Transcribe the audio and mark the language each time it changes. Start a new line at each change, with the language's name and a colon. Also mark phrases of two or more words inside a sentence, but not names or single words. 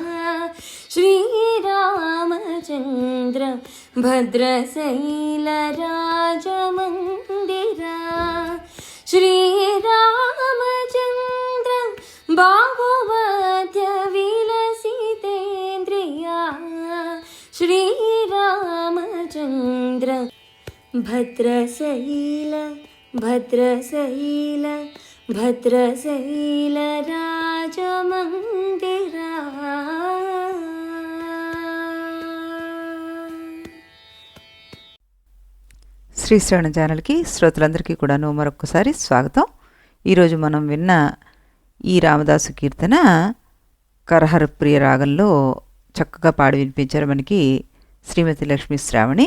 Sanskrit: श्रीरामचन्द्र भद्रशैलराजमन्दिरा श्रीरामचन्द्र बाहुमध्यविलसितेन्द्रिया श्रीरामचन्द्र भद्रशैल भद्रशैल भद्रशैलराजमन्दिरा
Telugu: శ్రీ శ్రవణ ఛానల్కి శ్రోతలందరికీ కూడాను మరొకసారి స్వాగతం. ఈరోజు మనం విన్న ఈ రామదాసు కీర్తన కరహరప్రియ రాగంలో చక్కగా పాడి వినిపించారు మనకి శ్రీమతి లక్ష్మీ శ్రావణి.